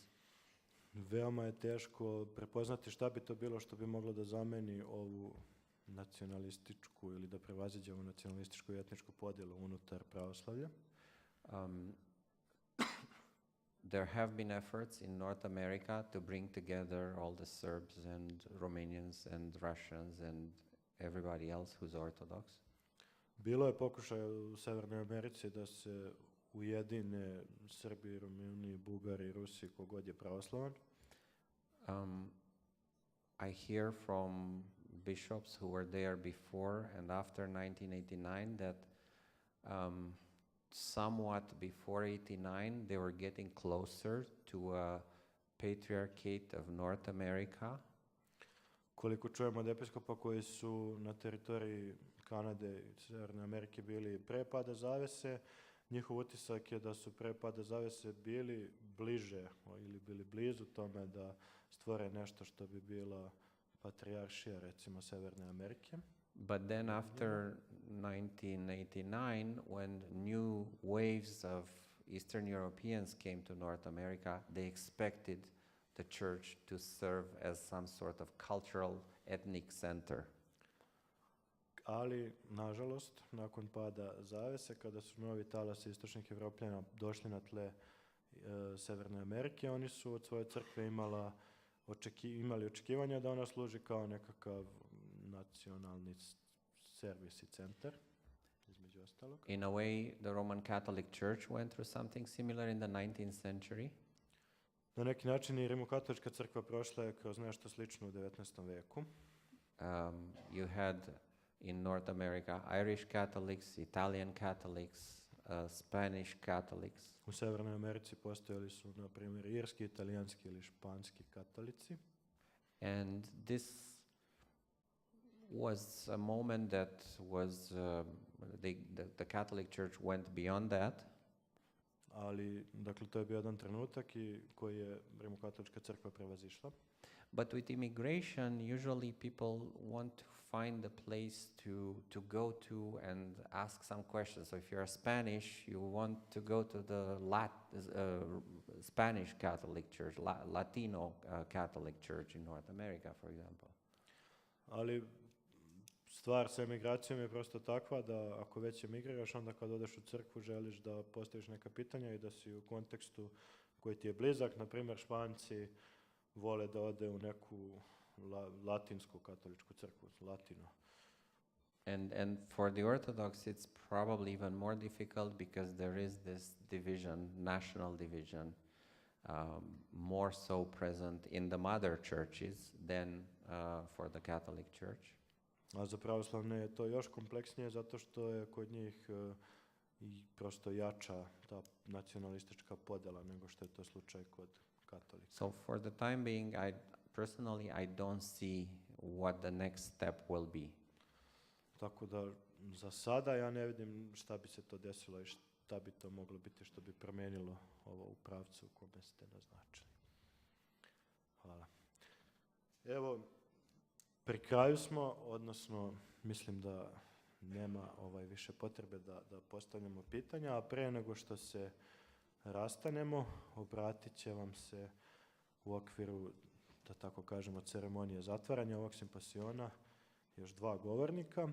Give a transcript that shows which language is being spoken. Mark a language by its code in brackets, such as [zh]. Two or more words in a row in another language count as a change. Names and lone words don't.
[sr] Veoma je teško prepoznati šta bi to bilo što bi moglo da zameni ovu nacionalističku ili da prevaziđe ovu nacionalističku i etničku podjelu unutar pravoslavlja. [en] There have been efforts in North America to bring together all the Serbs and Romanians and Russians and everybody else who's Orthodox. [sr] Bilo je pokušaja u Severnoj Americi da se ujedine Srbi, Romani, Bugari, Rusi, kogod je pravoslavan. [en] I hear from bishops who were there before and after 1989 that somewhat before 89 they were getting closer to a patriarchate of North America. [sr] Koliko čujemo od episkopa koji su na teritoriji Kanade i Severne Amerike bili pre pada zavese, njihov utisak je da su pre pada zavese bili bliže ili bili blizu tome da stvore nešto što bi bila patrijaršija, recimo, Severne Amerike. [en] But then after 1989, when new waves of Eastern Europeans came to North America, they expected the church to serve as some sort of cultural ethnic center. [sr] Ali, nažalost, nakon pada zavese, kada su novi talasi istočnih Evropljana došli na tle Severne Amerike, oni su od svoje crkve imali očekivanja da ona služi kao nekakav nacionalni servis i centar, između ostalog. [en] In a way, the Roman Catholic Church went through something similar in the 19th century. [sr] Na neki način i Rimokatolička crkva prošla je kroz nešto slično u 19. veku. [en] You had in North America Irish Catholics, Italian Catholics, Spanish Catholics. [sr] U Severnoj Americi postojali su, na primjer, irski, italijanski ili španski katolici. [en] And this was a moment that was the Catholic Church went beyond that. [sr] Ali, dakle, to je bio jedan trenutak koji je Rimokatolička crkva prevazišla. [en] But with immigration, usually people want to find a place to go to and ask some questions. So if you're Spanish, you want to go to the Spanish Catholic Church, Latino Catholic Church in North America, for example. [sr] Ali stvar sa emigracijom je prosto takva da ako već emigriraš, onda kad odeš u crkvu želiš da postaviš neka pitanja i da si u kontekstu koji ti je blizak. Na primjer, Španci vole da ode u neku latinsku katoličku crkvu, latino. [en] And for the Orthodox, it's probably even more difficult because there is this division, national division, more so present in the mother churches than for the Catholic Church. [sr] A za pravoslavne je to još kompleksnije zato što je kod njih prosto jača ta nacionalistička podjela nego što je to slučaj kod katolika. [en] So for the time being, I personally, I don't see what the next step will be. [sr] Tako da za sada ja ne vidim šta bi se to desilo i šta bi to moglo biti što bi promenilo ovo u pravcu u kome ste naznačili. Hvala. Evo, pri kraju smo, odnosno mislim da nema više potrebe da postavljamo pitanja, a pre nego što se rastanemo, obratit će vam se u okviru, da tako kažemo, ceremonije zatvaranja ovog simpozijona još 2 govornika.